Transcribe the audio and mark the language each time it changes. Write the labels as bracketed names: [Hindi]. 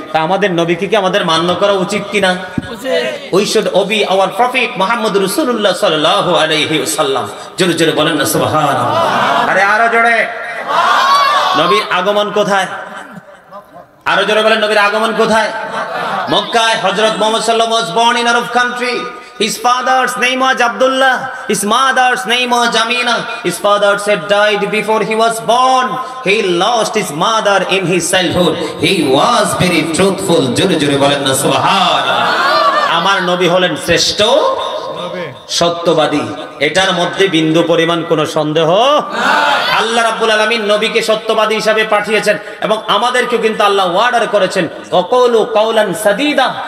[Bangla] তা আমাদের নবীকে কি আমাদের মান্য করা উচিত কিনা? [English] we should obey our prophet [Bangla] Muhammad রাসূলুল্লাহ সাল্লাল্লাহু আলাইহি ওয়াসাল্লাম। জোরে জোরে বলেন না সুবহানাল্লাহ। আরে আরো জোরে। নবীর আগমন কোথায়? আরো জোরে বলেন, নবীর আগমন কোথায়? মক্কায়। [English] Hazrat Muhammad সাল্লাল্লাহু আলাইহি ওয়াসাল্লাম was born in Arab country. His father's name was Abdullah, his mother's name was Amina. His father had died before he was born. He lost his mother in his childhood. He was very truthful. [Bangla] জোরে জোরে বলেন না সুবহানাল্লাহ। আমার নবী হলেন শ্রেষ্ঠ সত্যবাদী, এটার মধ্যে বিন্দু পরিমাণ কোনো সন্দেহ নাই। আল্লাহ রাব্বুল আলামিন নবীকে সত্যবাদী হিসাবে পাঠিয়েছেন, এবং আমাদেরকে কিন্তু আল্লাহ ওয়ার্ডার করেছেন [Arabic] ওয়াকুলু কাওলান সাদীদা।